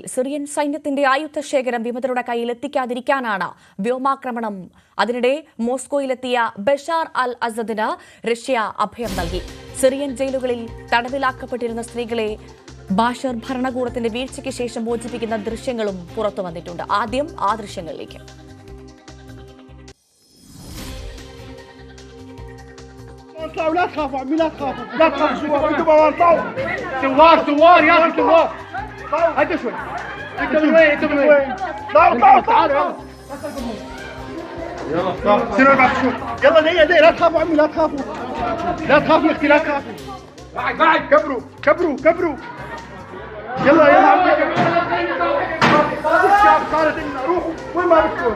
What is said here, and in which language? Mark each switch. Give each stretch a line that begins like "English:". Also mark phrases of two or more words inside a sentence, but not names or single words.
Malayalam: സിറിയൻ സൈന്യത്തിന്റെ ആയുധശേഖരം വിമതരുടെ കയ്യിൽ എത്തിക്കാതിരിക്കാനാണ് വ്യോമാക്രമണം. അതിനിടെ മോസ്കോയിലെത്തിയ ബഷാർ അൽ അസദിന് റഷ്യ അഭയം നൽകി. സിറിയൻ ജയിലുകളിൽ തടവിലാക്കപ്പെട്ടിരുന്ന സ്ത്രീകളെ ബാഷർ ഭരണകൂടത്തിന്റെ വീഴ്ചയ്ക്ക് ശേഷം മോചിപ്പിക്കുന്ന ദൃശ്യങ്ങളും പുറത്തു വന്നിട്ടുണ്ട്. ആദ്യം ആ ദൃശ്യങ്ങളിലേക്ക്.
Arabic: اطلعوا لا تخافوا عمي لا تخافوا لا تخافوا شباب انتوا ما اطلعوا ثوار يا اخي ثوار هدوا شوي. انتوا من وين انتوا من وين طلعوا تعالوا يلا سيروا بعد شوي يلا ليه لا تخافوا عمي لا تخافوا لا تخافوا اختي لا تخافوا بعد كبروا كبروا كبروا يلا يلا عمي الشعب صارت لنا روحوا وين ما بدكم.